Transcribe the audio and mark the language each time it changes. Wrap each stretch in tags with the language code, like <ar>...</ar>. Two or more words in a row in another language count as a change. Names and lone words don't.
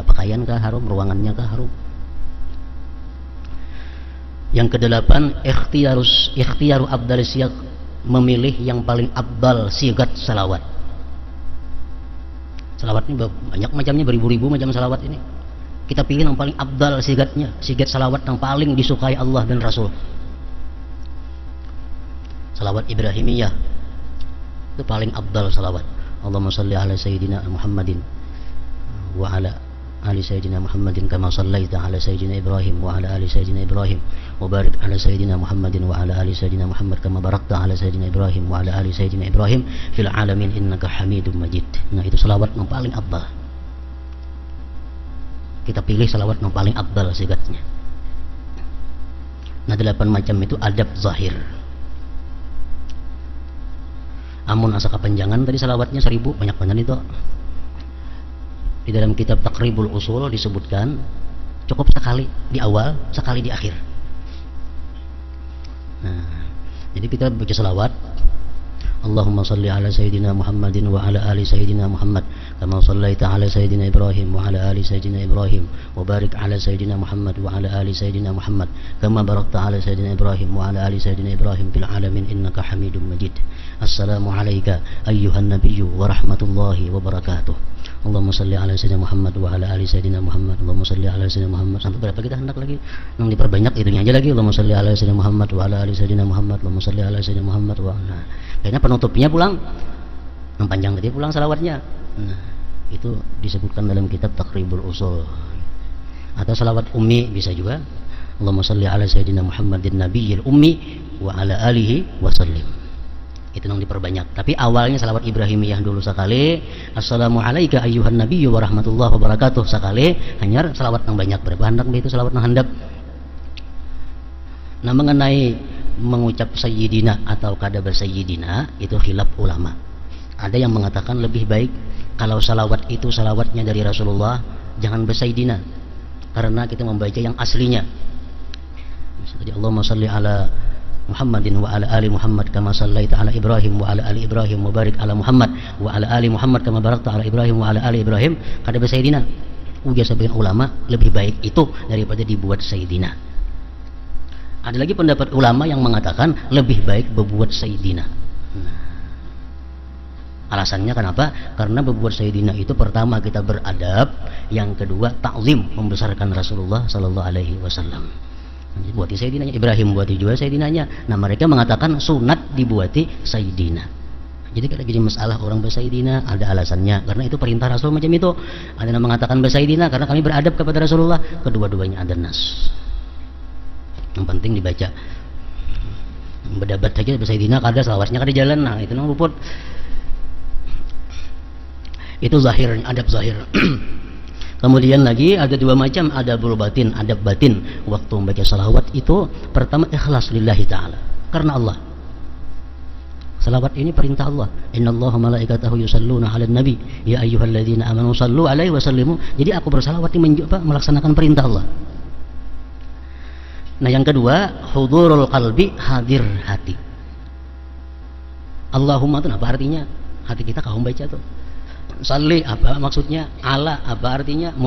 <bjn>Pakaian kah harum, ruangannya kah harum. Yang kedelapan,</bjn> <ar>اختيار أبدل السياق,</ar> <bjn>memilih yang paling abdal sigat salawat. Salawat ini banyak macamnya, beribu-ribu macam salawat ini. Kita pilih yang paling abdal sigatnya, sigat salawat yang paling disukai Allah dan Rasul. Salawat Ibrahimiyah itu paling abdal salawat.</bjn> <ar>اللهم صل على سيدنا محمد وعلى آل سيدنا محمد كما صليت على سيدنا إبراهيم وعلى آل سيدنا إبراهيم وبارك على سيدنا محمد وعلى آل سيدنا محمد كما باركت على سيدنا إبراهيم وعلى آل سيدنا إبراهيم في العالمين إنك حميد مجيد.</ar> <bjn>Nah, itu salawat yang paling abdal. Kita pilih salawat yang paling abdal sigatnya. Nah, 8 macam itu adab zahir. Amun asa kepanjangan tadi salawatnya 1000, banyak benar itu. Di dalam kitab Taqribul Usul disebutkan cukup sekali di awal, sekali di akhir. Nah, jadi kita baca salawat,</bjn> <ar>اللهم صل على سيدنا محمد وعلى آل سيدنا محمد كما صليت على سيدنا إبراهيم وعلى آل سيدنا إبراهيم وبارك على سيدنا محمد وعلى آل سيدنا محمد كما باركت على سيدنا إبراهيم وعلى آل سيدنا إبراهيم في العالمين إنك حميد مجيد. السلام عليك أيها النبي ورحمة الله وبركاته. اللهم صل على سيدنا محمد وعلى آل سيدنا محمد. اللهم صل على سيدنا محمد.</ar> <bjn>Sampai berapa kita hendak lagi? Yang diperbanyak itunya aja lagi.</bjn> <ar>اللهم صل على سيدنا محمد وعلى آل سيدنا محمد. اللهم صل على سيدنا محمد وعلى.</ar> <bjn>Kayaknya penutupnya pulang yang panjang tadi pulang salawatnya. Nah, itu disebutkan dalam kitab Taqribul Usul. Atau salawat ummi bisa juga.</bjn> <ar>اللهم صل على سيدنا محمد النبي الأمي وعلى آله وسلم.</ar> <bjn>Itu yang diperbanyak. Tapi awalnya salawat Ibrahimiyah dulu sekali.</bjn> <ar>السلام عليك أيها النبي ورحمة الله وبركاته sekali.</ar> <bjn>Hanya salawat yang banyak. Berapa handap itu salawat yang handap. Nah, mengenai mengucap sayyidina atau kada bersayyidina itu khilaf ulama. Ada yang mengatakan lebih baik kalau salawat itu salawatnya dari Rasulullah, jangan bersayyidina, karena kita membaca yang aslinya.</bjn> <ar>Misalnya اللهم صل على محمد وعلى آل محمد كما صليت على إبراهيم وعلى آل إبراهيم وبارك على محمد وعلى آل محمد كما باركت على إبراهيم وعلى آل إبراهيم,</ar> <bjn>kada bersayyidina. Ujar sebagian ulama lebih baik itu daripada dibuat sayyidina. Ada lagi pendapat ulama yang mengatakan lebih baik berbuat sayyidina. Nah, alasannya kenapa? Karena berbuat sayyidina itu pertama kita beradab, yang kedua ta'zim, membesarkan Rasulullah</bjn> <ar>صلى الله عليه وسلم.</ar> <bjn>Buati sayyidinanya Ibrahim, buati juga sayyidinanya. Nah, mereka mengatakan sunat dibuati sayyidina. Jadi kalau jadi masalah orang bersayyidina ada alasannya, karena itu perintah Rasul macam itu. Ada yang mengatakan bersayyidina karena kami beradab kepada Rasulullah. Kedua-duanya ada nas. Yang penting dibaca. Berdebat saja bersayyidina kada selawasnya kada jalan. Nah, itu nang luput. Itu zahir, adab zahir. Kemudian lagi ada dua macam</bjn> <ar>أدب الباطن,</ar> <bjn>adab batin. Waktu membaca salawat itu pertama ikhlas</bjn> <ar>لله تعالى,</ar> <bjn>karena Allah. Salawat ini perintah Allah.</bjn> <ar>إن الله وملائكته يصلون على النبي يا أيها الذين آمنوا صلوا عليه وسلموا.</ar> <bjn>Jadi aku bersalawat ini melaksanakan perintah Allah. Nah, yang kedua</bjn> <ar>حضور القلب,</ar> <bjn>hadir hati. Allahumma itu apa artinya? Hati kita kau baca tuh. Salli apa maksudnya? Ala apa artinya?</bjn>